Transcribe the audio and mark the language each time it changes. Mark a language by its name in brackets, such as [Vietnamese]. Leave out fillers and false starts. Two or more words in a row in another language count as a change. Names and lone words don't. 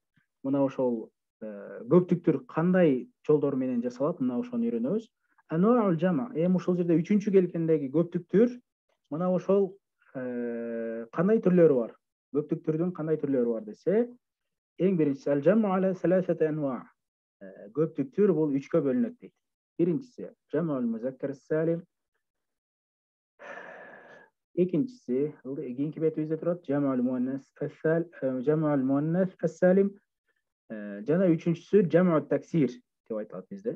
[Kyrgyz] Мына ошол көптүк түр кандай жолдор менен жасалат, мына ошону үйрөнөбүз. [Arabic] أنواع الجمع. [Kyrgyz] Эми ушул жерде үчүнчү келгендеги көптүк түр, мына ошол кандай түрлөрү бар? Көптүк түрдүн кандай түрлөрү бар десе, эң биринчиси [Arabic] الجمع على ثلاثة أنواع. [Kyrgyz] Көптүк түр бул 3кө бөлүнөт дейт. Биринчиси [Arabic] جمع المذكر السالم. [Kyrgyz] Экинчиси кийинки бетибизде турат [Arabic] جمع المؤنث السالم. [Kyrgyz] Жана үчүнчүсү [Arabic] جمع تكسير [Kyrgyz] деп айтылат бизде.